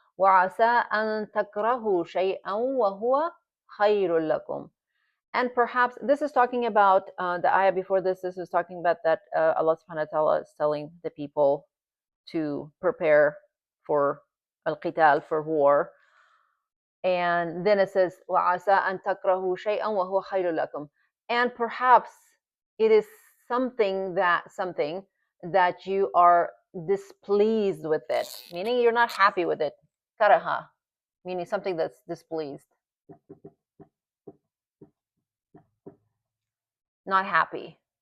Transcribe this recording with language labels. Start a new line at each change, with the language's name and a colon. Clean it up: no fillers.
Arabic: وَعَسَىٰ أَن تَكْرَهُوا شَيْئًا وَهُوَ خَيْرٌ لَكُمْ.
English: And perhaps this is talking about the ayah before this. This is talking about that Allah subhanahu wa ta'ala is telling the people to prepare for al-qital, for war. And then it says,
Arabic: وَعَسَىٰ أَن تَكْرَهُوا شَيْئًا وَهُوَ خَيْرٌ لَكُمْ.
English: And perhaps it is something that you are displeased with it, meaning you're not happy with it. Karaha, meaning something that's displeased, not happy.